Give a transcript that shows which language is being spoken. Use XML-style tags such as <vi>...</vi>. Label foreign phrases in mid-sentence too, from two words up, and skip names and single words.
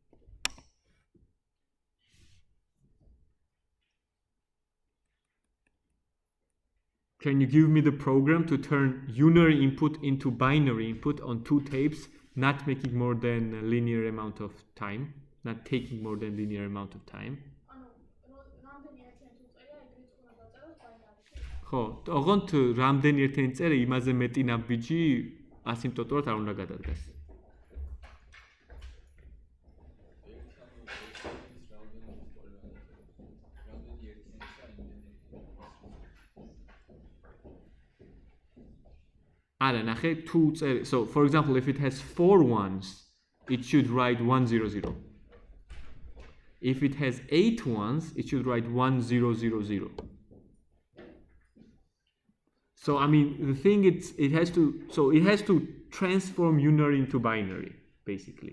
<en>Can you give me the program to turn unary input into binary input on two tapes, not making more than a linear amount of time, not taking more than linear amount of time?</en> <ka>ხო, ოღონდ რამდენი ერთიანი წერე იმაზე მეტი ნაბიჯი ასიმპტოტურად არ უნდა გადადგას. არა, ნახე, თუ წერე,</ka> <en>so for example, if it has 4 ones, it should write 100. If it has 8 ones, it should write 1000. So I mean, the thing it has to transform unary into binary, basically.</en>